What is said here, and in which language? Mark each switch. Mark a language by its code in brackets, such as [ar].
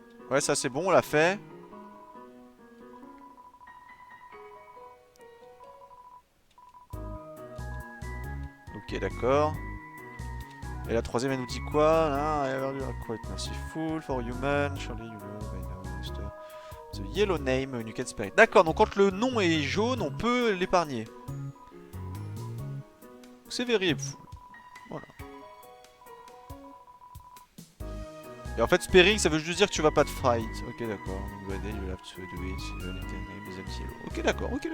[fr] Ouais, ça c'est bon, on l'a fait. Ok, d'accord. Et la troisième, elle nous dit quoi? [en] Ah, I heard you are quite merciful for human. Surely you know by now, master. The yellow name, you can spare it. [fr] D'accord, donc quand le nom est jaune, on peut l'épargner. C'est variable. Voilà. Et en fait, sparing, ça veut juste dire que tu vas pas te fight. Ok, d'accord. [en] You have to do it. The name is empty. Ok, d'accord.